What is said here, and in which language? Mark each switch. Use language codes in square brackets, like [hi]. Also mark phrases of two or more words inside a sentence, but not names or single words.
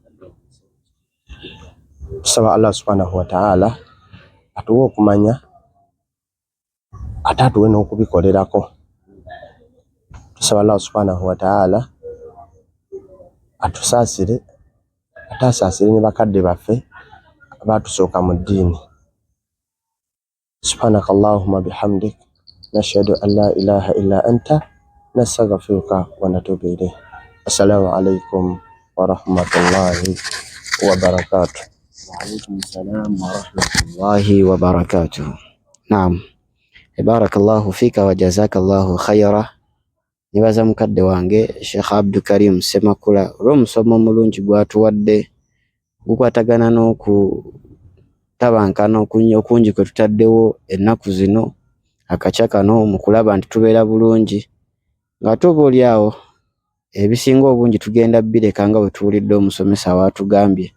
[lg] Tusaba [ar] الله سبحانه وتعالى [lg] atuwe okumanya ate atuwe n'okubikolerako. Tusaba [ar] الله سبحانه وتعالى [lg] atusaasire ate asaasire ne bakadde baffe abatusooka mu ddiini. [ar] سبحانك اللهم وبحمدك نشهد أن لا إله إلا أنت نستغفرك ونتوب إليك. السلام عليكم ورحمة الله وبركاته. وعليكم السلام ورحمة الله وبركاته. نعم بارك الله فيك وجزاك الله خيرا. [lg] Nibaza mukadde wange Sheikh Abdul Karim Semakula olw'omusomo omulungi gwatuwadde gukwatagana n'okutabankana okungi kwe tutaddewo ennaku zino akaca kano mu kulaba nti tubeera bulungi nga tuba oli awo ebisinga obungi tugenda bireka nga bwe tuwulidde omusomesa waatugambye.